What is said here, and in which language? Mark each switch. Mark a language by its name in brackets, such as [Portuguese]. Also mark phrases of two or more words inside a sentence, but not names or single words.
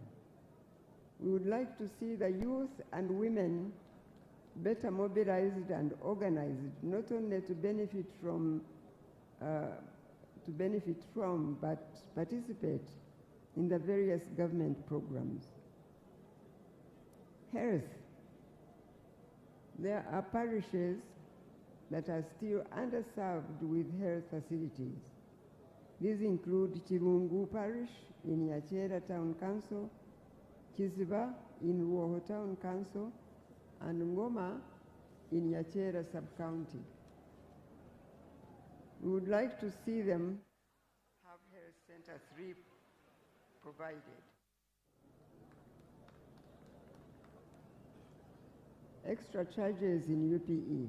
[English] We would like to see the youth and women better mobilized and organized, not only to benefit from, but participate in the various government programs. Health. There are parishes that are still underserved with health facilities. These include Chirungu Parish in Yachera Town Council, Kiziba in Ruoho Town Council, and Ngoma in Yachera Sub-County. We would like to see them have Health Center 3 provided. Extra charges in UPE.